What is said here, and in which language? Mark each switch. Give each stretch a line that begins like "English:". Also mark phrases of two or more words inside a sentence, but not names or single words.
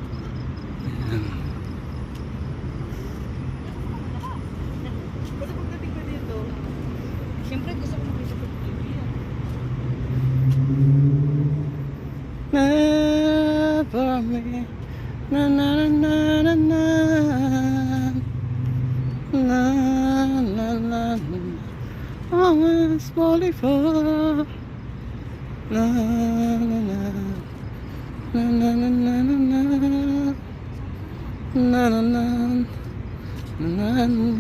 Filipino: Kasi pagdating ko dito, siyempre gusto ko makita sa TV.
English: Never me. Na na na na na na na na na na. Always falling for. Na na na na na na na na na na na na.